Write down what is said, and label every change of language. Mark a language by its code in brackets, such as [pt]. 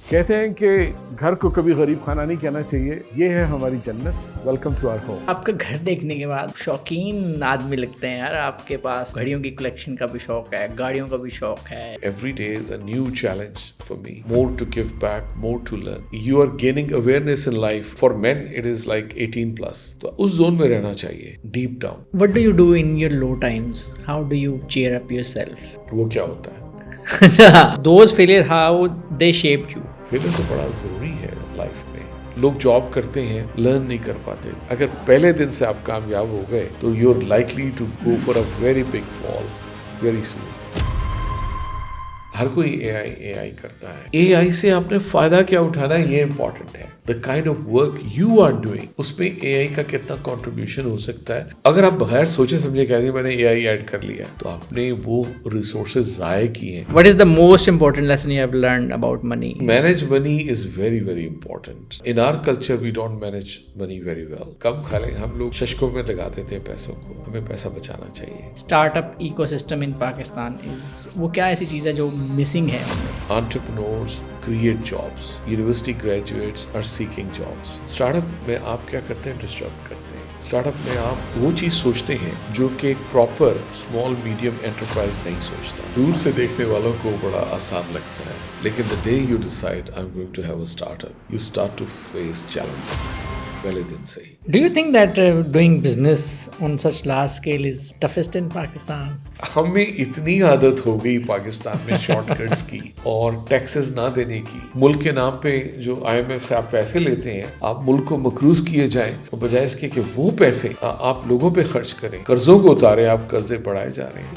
[ur] کہتے ہیں کہ گھر کو کبھی غریب خانہ نہیں کہنا چاہیے، یہ ہے ہماری جنت۔ [en] Welcome to our home. [ur] آپ کا گھر دیکھنے کے بعد شوقین آدمی لگتے ہیں یار، آپ کے پاس گھڑیوں کی کلیکشن کا بھی شوق ہے، گاڑیوں کا بھی شوق ہے۔ [en] Every day is a new challenge for me. More to give back, more to learn. You are gaining awareness in life. For men, it is like 18 plus. [ur] تو اس زون میں رہنا چاہیے، deep down. [en] What do you do in your low times? How do you cheer up yourself? [ur] وہ کیا ہوتا ہے؟ [en] اچھا، those failure, how they shaped you? [ur] Failure تو بڑا ضروری ہے لائف میں۔ لوگ جاب کرتے ہیں، لرن نہیں کر پاتے۔ اگر پہلے دن سے آپ کامیاب ہو گئے تو [en] You are likely to go for a very big fall very soon. [ur] ہر کوئی اے آئی کرتا ہے۔ اے آئی سے آپ نے فائدہ کیا اٹھانا ہے، یہ امپورٹنٹ ہے۔ [en] the kind of work you are doing, [ur] اس میں اے آئی کا کتنا کنٹریبیوشن ہو سکتا ہے۔ اگر آپ بغیر سوچے سمجھے کہہ دیں میں نے اے آئی ایڈ کر لیا تو آپ نے وہ ریسورسز ضائع کیے ہیں۔ [en] What is the most important lesson you have learned about money? Manage money is very very important. In our culture we don't manage money very well. [ur] کم کھا لیں، ہم لوگ ششکوں میں لگاتے تھے پیسوں کو، ہمیں پیسہ بچانا چاہیے۔ [en] Startup ecosystem in Pakistan is [ur] وہ کیا ایسی چیز ہے جو مسنگ ہے؟ [en] Entrepreneurs create jobs. University graduates are seeking jobs. [ur] Startup میں آپ کیا کرتے ہیں؟ ڈسٹرب کرتے ہیں۔ اسٹارٹ اپ میں آپ وہ چیز سوچتے ہیں جو کہ ایک پراپر اسمال میڈیم انٹرپرائز نہیں سوچتا۔ دور سے دیکھنے والوں کو بڑا آسان لگتا ہے، لیکن [en] the day you decide I'm going to have a startup, you start to face challenges [ur] پہلے دن سے ہی۔ [en] Do you think that doing business on such large scale is toughest in Pakistan? [ur] ہمیں اتنی عادت ہو گئی پاکستان میں شارٹ کٹس کی اور taxes نہ دینے کی۔ ملک کے نام پہ جو IMF سے آپ پیسے لیتے ہیں، آپ ملک کو مقروض کیے جائیں اور بجائے اس کے کہ وہ پیسے آپ لوگوں پہ خرچ کریں، قرضوں کو اتاریں، آپ قرضے بڑھائے جا رہے ہیں۔